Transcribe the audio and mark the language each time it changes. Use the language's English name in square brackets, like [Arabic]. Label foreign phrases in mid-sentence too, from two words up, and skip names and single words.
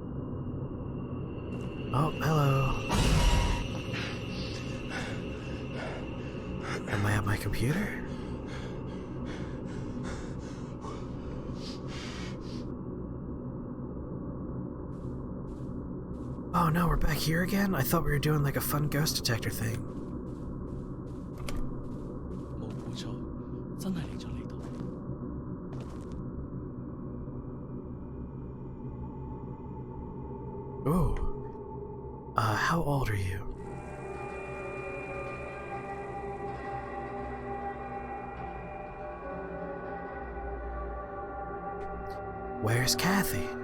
[English] Oh, hello. Am I at my computer? Oh no, we're back here again? I thought we were doing like a fun ghost detector thing. [Cantonese] 冇估錯，真係嚟咗呢度。 Ooh. [English] How old are you? Where's Kathy?